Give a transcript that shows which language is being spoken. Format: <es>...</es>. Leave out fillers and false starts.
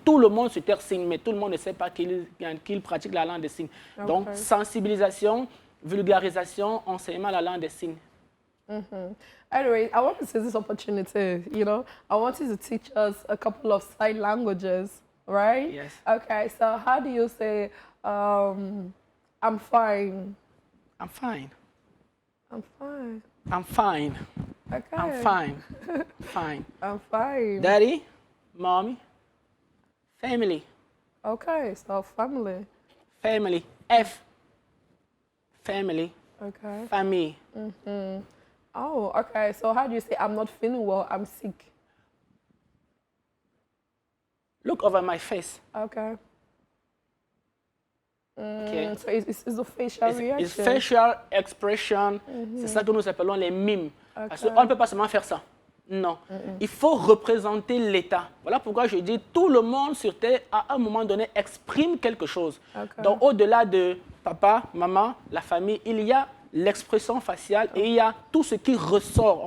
<fr>Tout le monde sur Terre signe, mais tout le monde ne sait pas qu'il pratique la langue des signes. Okay. Donc, sensibilisation, vulgarisation, enseignement de la langue des signes.</fr> <en>Anyway, I want to seize this opportunity, I want you to teach us a couple of sign languages, right? Yes. Okay, so how do you say, I'm fine? I'm fine. I'm fine. I'm fine. Okay. I'm fine. Fine. I'm fine. Daddy, mommy, family. Okay, so family. Family. F. Family. Okay.</en> <fr>Famille.</fr> <en>Oh, okay. So how do you say I'm not feeling well, I'm sick? Look over my face. Okay. Okay. So it's a facial reaction. It's facial expression.</en> <fr>C'est ça que nous appelons les mimes. Okay. Parce qu'on ne peut pas seulement faire ça. Non. Il faut représenter l'État. Voilà pourquoi je dis tout le monde sur Terre, à un moment donné, exprime quelque chose. Okay. Donc, au-delà de papa, maman, la famille, il y a l'expression faciale et il y a tout ce qui ressort.</fr>